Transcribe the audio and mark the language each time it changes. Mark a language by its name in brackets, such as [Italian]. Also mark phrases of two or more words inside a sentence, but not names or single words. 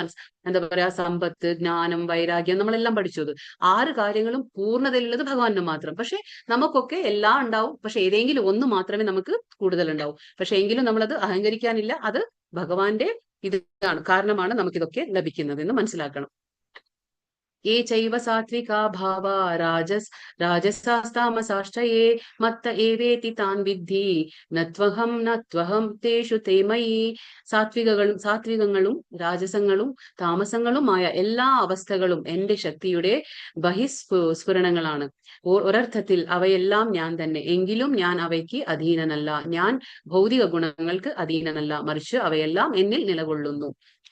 [Malayalam] എന്താ പറയാ, സമ്പത്ത്, ജ്ഞാനം, വൈരാഗ്യം, നമ്മളെല്ലാം പഠിച്ചത്. 6 കാര്യങ്ങളും പൂർണ്ണതയിലുള്ളത് ഭഗവാന് മാത്രം. പക്ഷെ നമുക്കൊക്കെ എല്ലാം ഉണ്ടാവും. പക്ഷെ ഏതെങ്കിലും ഒന്ന് മാത്രമേ നമുക്ക് കൂടുതൽ ഉണ്ടാവും. പക്ഷെ എങ്കിലും നമ്മളത് അഹങ്കരിക്കാനില്ല. അത് ഭഗവാന്റെ ഇതാണ്, കാരണമാണ് നമുക്കിതൊക്കെ ലഭിക്കുന്നത് എന്ന് മനസ്സിലാക്കണം. [Sanskrit] ये चैव सात्विका भावा राजसास्तामसाश्चये मत्त एवेति तान् विद्धि നത്വഹം തേഷു തേ മയി. [Malayalam] സാത്വികങ്ങളും രാജസങ്ങളും താമസങ്ങളുമായ എല്ലാ അവസ്ഥകളും എന്റെ ശക്തിയുടെ ബഹിസ്ഫുരണങ്ങളാണ്. ഒരർത്ഥത്തിൽ അവയെല്ലാം ഞാൻ തന്നെ. എങ്കിലും ഞാൻ അവയ്ക്ക് അധീനനല്ല. ഞാൻ ഭൗതിക ഗുണങ്ങൾക്ക് അധീനനല്ല, മറിച്ച് അവയെല്ലാം എന്നിൽ നിലകൊള്ളുന്നു.